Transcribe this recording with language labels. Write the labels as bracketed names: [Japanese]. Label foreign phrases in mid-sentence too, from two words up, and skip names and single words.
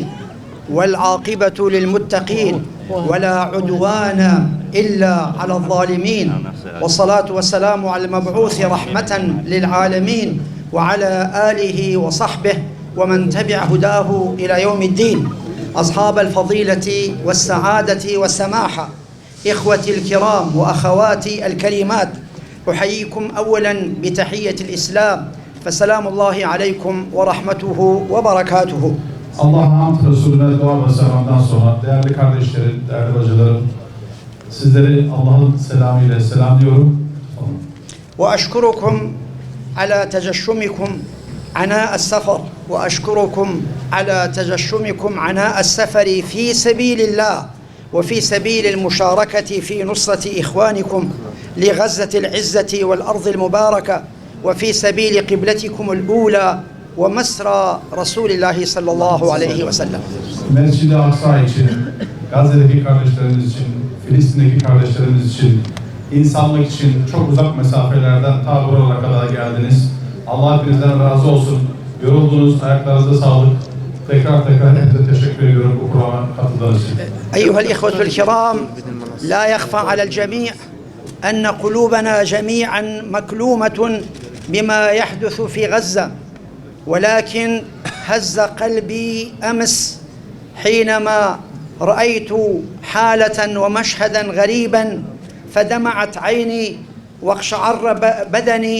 [Arabic] والعاقبة للمتقين ولا عدوان إلا على الظالمين والصلاة والسلام على المبعوث رحمة للعالمين وعلى آله وصحبه ومن تبع هداه إلى يوم الدين. أصحاب الفضيلة والسعادة والسماحة، إخوتي الكرام وأخواتي الكريمات، أحييكم أولا بتحية الإسلام، فسلام الله عليكم ورحمته وبركاته. [Turkish] Allah'ın hamd Resulüne dua ve selamdan sonra değerli kardeşlerim, değerli bacılarım, sizleri Allah'ın selamıyla selamlıyorum. [Arabic] وأشكركم على تجشمكم عناء السفر، وأشكركم على تجشمكم عناء السفر في سبيل الله وفي سبيل المشاركة في نصرة إخوانكم لغزة العزة والأرض المباركة وفي سبيل قبلتكم الأولى ومسرى رسول الله صلى الله عليه وسلم. [Turkish] Mescid-i Aksa için, Gazze'deki kardeşlerimiz için, Filistin'deki kardeşlerimiz için, insanlık için çok uzak mesafelerden ta buralara kadar geldiniz. Allah hepinizden razı olsun. Yoruldunuz, ayaklarınıza sağlık. Tekrar hepinize teşekkür ediyorum bu programa katıldığınız için. [Arabic] أيها الإخوة الكرام، لا يخفى على الجميع أن قلوبنا جميعا مكلومة بما يحدث في غزة، ولكن هز قلبي أمس حينما رأيت حالة ومشهدا غريبا فدمعت عيني واقشعر بدني.